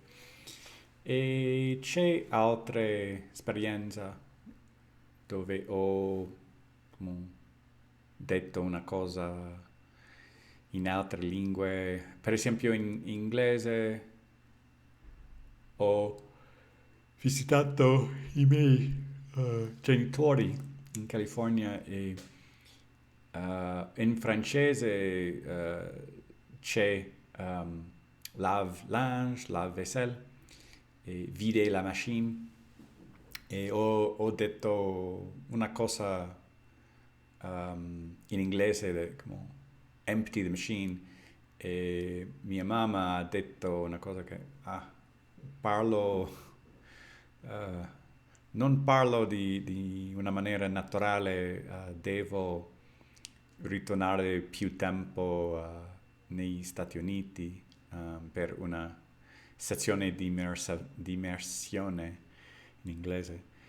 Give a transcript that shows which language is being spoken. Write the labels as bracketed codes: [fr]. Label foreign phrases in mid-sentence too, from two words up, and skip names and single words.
[it] E c'è altra esperienza dove ho detto una cosa in altre lingue, per esempio in inglese ho visitato i miei genitori in California e in francese c'è [fr] lave linge, lave vaisselle [it] e [fr] vide la machine [it] e ho detto una cosa in inglese come [en] empty the machine [it] e mia mamma ha detto una cosa che parlo non parlo di una maniera naturale, devo ritornare più tempo negli Stati Uniti per una sezione di immersione in inglese.